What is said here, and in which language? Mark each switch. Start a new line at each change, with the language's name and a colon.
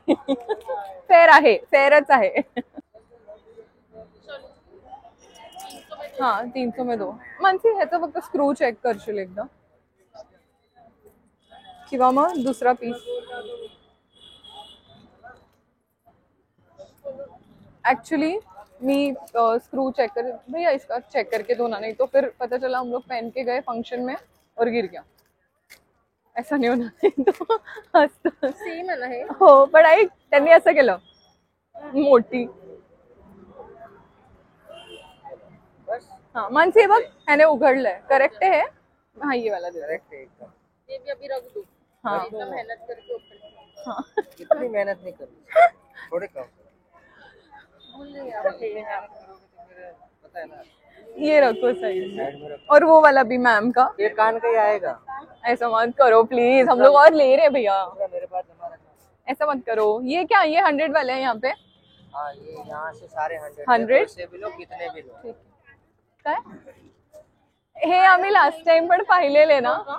Marathi: Fair आहे, फेअरच आहे. हा
Hindi: 300 में 2.
Marathi: मानसी ह्याचा फक्त स्क्रू चेक करशील एकदा, किंवा मग दुसरा piece. Actually मी screw check कर
Hindi: भैया इसका चेक करके दो ना, नहीं तो फिर पता चला हम लोग पहन के गए फंक्शन में और गिर गया.
Marathi: ऐसा नाही होणार. तो सेम आहे ना हे. हो पण ऐक, त्यांनी असं केलं मोठी. हाँ मानसी बघ ह्याने उघडलंय. करेक्ट आहे. हाँ
Hindi: ये वाला दे. ये भी अभी रख दो. हाँ इतना मेहनत करके ओपन. हाँ इतनी मेहनत नहीं करनी, थोड़े कम. पता है ना, ये रखो सही. साइड में रखो. और वो वाला भी मैम का. ये कान का ही आएगा. ऐसा मत करो प्लीज, हम लोग और ले रहे हैं भैया. मेरे पास जमा रखना. ऐसा मत करो. ये क्या, ये 100 वाले हैं यहाँ पे. हाँ ये यहाँ से सारे 100? से भी लो, कितने भी लो.
Marathi: काय हे आम्ही लास्ट टाइम पण पाहिलेले ना.